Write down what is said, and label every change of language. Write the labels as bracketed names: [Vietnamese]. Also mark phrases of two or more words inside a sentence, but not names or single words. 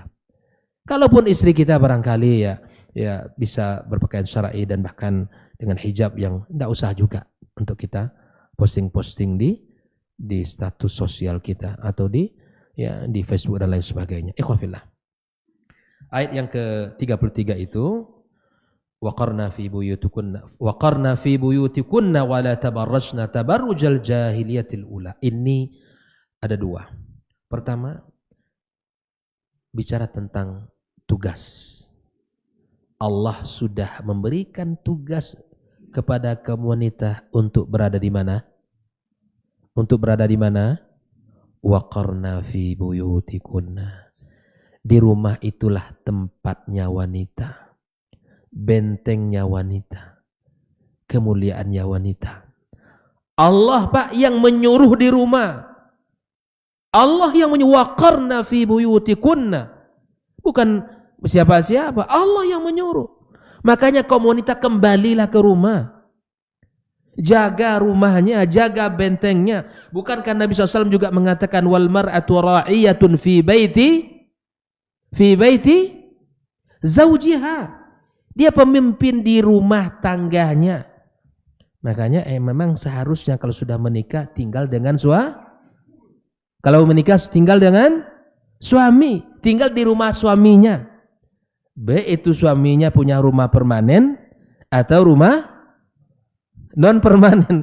[Indonesian] Kalaupun istri kita barangkali ya bisa berpakaian syar'i dan bahkan dengan hijab yang tidak usah juga untuk kita posting-posting di status sosial kita atau di Facebook dan lain sebagainya. [Arabic] Ikhwafillah. [Indonesian] Ayat yang ke-33 itu [Arabic] وقرن في بيوتكن ولا تبرجن تبرج الجاهلية الأولى. [Indonesian] Ini ada dua. Pertama, bicara tentang tugas. Allah sudah memberikan tugas kepada kaum wanita untuk berada di mana? Untuk berada di mana? [Arabic] وقرن في بيوتكن. [Indonesian] Di rumah itulah tempatnya wanita. Bentengnya wanita. Kemuliaannya wanita. Allah Pak yang menyuruh di rumah. Allah yang menyuruh [Arabic] وقرن في بيوتكن. [Indonesian] Bukan siapa-siapa, Allah yang menyuruh. Makanya kaum wanita kembalilah ke rumah. Jaga rumahnya, jaga bentengnya. Bukankah Nabi SAW juga mengatakan [Arabic] والمرأة راعية في بيت زوجها. [Indonesian] Dia pemimpin di rumah tangganya. Makanya memang seharusnya kalau sudah menikah tinggal dengan kalau menikah tinggal dengan suami, tinggal di rumah suaminya. Baik itu suaminya punya rumah permanen atau rumah non permanen.